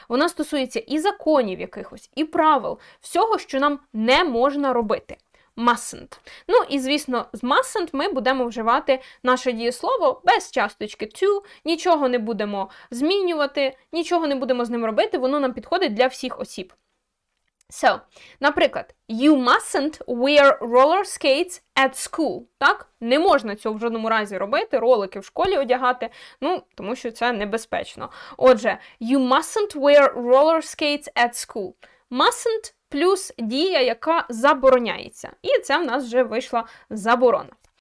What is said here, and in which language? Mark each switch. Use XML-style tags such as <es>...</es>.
<uk>Вона стосується і законів якихось, і правил, всього, що нам не можна робити.</uk> <en>Mustn't.</en> <uk>Ну і, звісно, з mustn't ми будемо вживати наше дієслово без часточки to, нічого не будемо змінювати, нічого не будемо з ним робити, воно нам підходить для всіх осіб.</uk> <en>So, наприклад, you mustn't wear roller skates at school.</en> <uk>Так? Не можна цього в жодному разі робити, ролики в школі одягати, ну, тому що це небезпечно. Отже,</uk> <en>you mustn't wear roller skates at school.</en> <uk>Mustn't плюс дія, яка забороняється. І це в нас вже вийшла заборона.</uk>